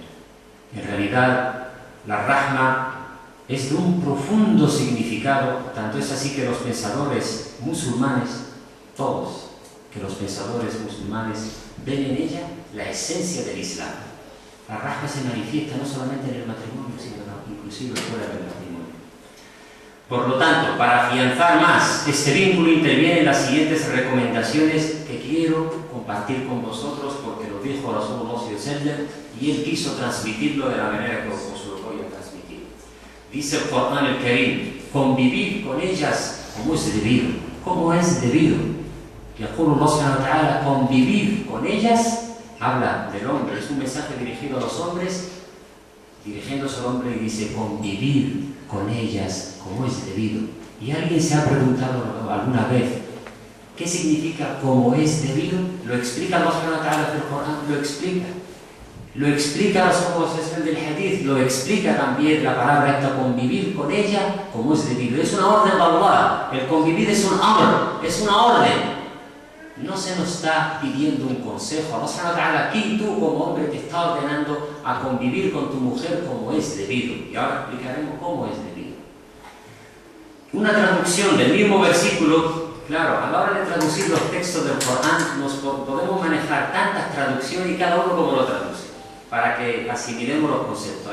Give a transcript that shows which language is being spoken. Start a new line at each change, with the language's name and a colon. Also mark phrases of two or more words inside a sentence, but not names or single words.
Spanish: En realidad, la rahma es de un profundo significado, tanto es así que los pensadores musulmanes, todos, que los pensadores musulmanes ven en ella la esencia del Islam. La rahma se manifiesta no solamente en el matrimonio, sino inclusive fuera del matrimonio. Por lo tanto, para afianzar más este vínculo, intervienen las siguientes recomendaciones que quiero compartir con vosotros, porque lo dijo
Arabic: رسول الله صلى الله عليه وسلم
Spanish: y él quiso transmitirlo de la manera que os lo voy a transmitir. Dice el Corán el Karim: convivir con ellas como es debido. ¿Cómo es debido?
Arabic: يقول الله سبحانه وتعالى
Spanish: convivir con ellas, habla del hombre, es un mensaje dirigido a los hombres, dirigiéndose al hombre y dice convivir con ellas como es debido. ¿Y alguien se ha preguntado alguna vez qué significa como es debido? Lo explica Allah
Arabic: سبحانه وتعالى
Spanish: en el Corán, lo explica los ojos del hadith, lo explica también la palabra esta, convivir con ella como es debido. Es una orden de Allah, el convivir es un amr, es una orden. No se nos está pidiendo un consejo.
Arabic: الله سبحانه وتعالى,
Spanish: aquí tú como hombre te está ordenando a convivir con tu mujer como es debido. Y ahora explicaremos cómo es debido. Una traducción del mismo versículo, claro, a la hora de traducir los textos del Corán, nos podemos manejar tantas traducciones y cada uno como lo traduce, para que asimilemos los conceptos.